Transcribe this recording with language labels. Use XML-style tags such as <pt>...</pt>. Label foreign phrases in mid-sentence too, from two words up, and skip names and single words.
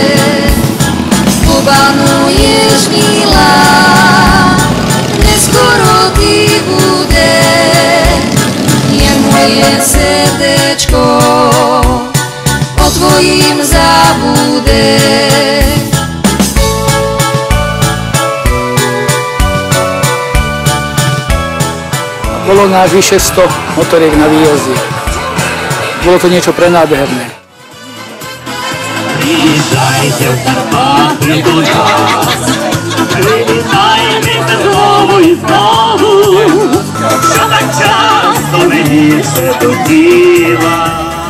<sk>Obanuješ, milá, neskoro ty bude, jak moje srdečko o tvojim zabude. Bolo nás vyše 100 motoriek na výjazde. Bolo to niečo prenádherné.</sk> <ru>Приезжайте в Карпаты туда,</ru> <uk>прилітайте знову і знову, що так часто мені шепотіла.</uk>